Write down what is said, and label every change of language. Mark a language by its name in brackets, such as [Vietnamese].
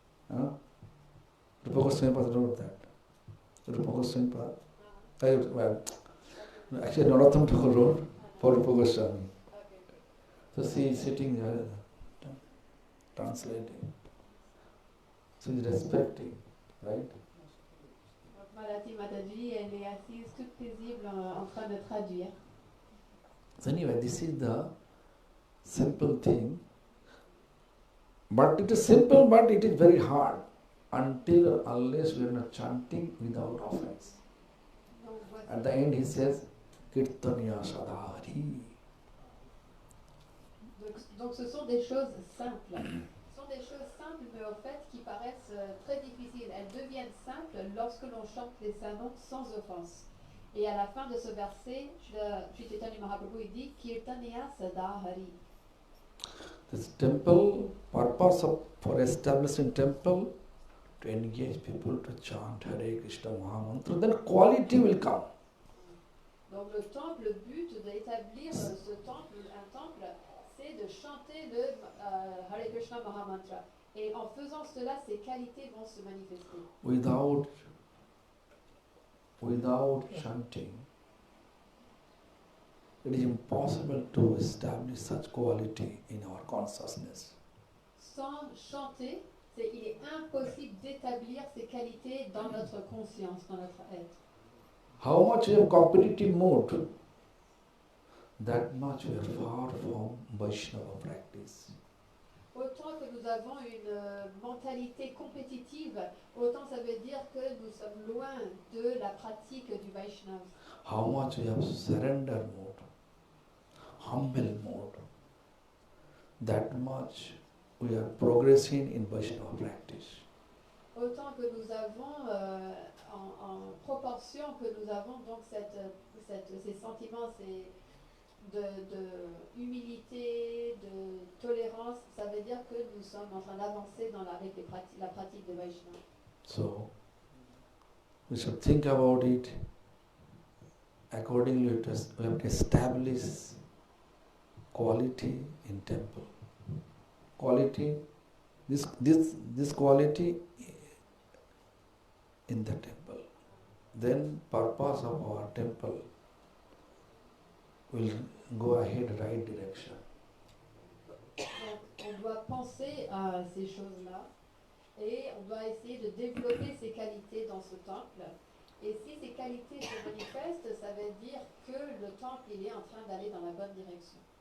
[English] Rupa Goswami wrote that. Rupa Goswami actually Narottam Thakur wrote for Rupa Goswami. So she is sitting there translating. So he is respecting, right? [French] Malati Mataji, elle est assise toute paisible en train de traduire. [English] So anyway, this is the simple thing. But it is simple, but it is very hard until or unless we are not chanting without offense. At the end he says, Kirtaniya Sadhari. [French] Donc ce sont des choses simples. Ce sont des choses simples, mais au fait qui paraissent très difficiles. Elles deviennent simples lorsque l'on chante les saints sans offense. Et à la fin de ce verset, Sri Chaitanya Mahaprabhu il dit Kirtaniya Sadhari. [English] This temple, purpose for establishing temple, to engage people to chant Hare Krishna Mahamantra, then quality will come. [French] Donc le temple, le but d'établir ce temple, un temple, c'est de chanter le Hare Krishna Mahamantra. Et en faisant cela, ces qualités vont se manifester. [English] Without chanting, it is impossible to establish such quality in our consciousness. [French] Sans chanter, il est impossible d'établir ces qualités dans notre conscience, dans notre être. [English] How much we have competitive mood, that much we are far from Vaishnava practice. [French] Autant que nous avons une mentalité compétitive, autant ça veut dire que nous sommes loin de la pratique du Vaishnava. [English] How much we have surrender mode, humble mode, that much we are progressing in Vaishnava practice. [French] Autant que nous avons, en proportion que nous avons donc ces sentiments, de humilité, de tolérance, ça veut dire que nous sommes en train d'avancer avec la pratique de Vaishnava. [English] So, we should think about it. Accordingly, we have to establish quality in temple. Quality, this quality in the temple. Then purpose of our temple will go ahead right direction. [French] Donc, on doit penser à ces choses-là et on doit essayer de développer ces qualités dans ce temple. Et si ces qualités se manifestent, ça veut dire que le temple il est en train d'aller dans la bonne direction.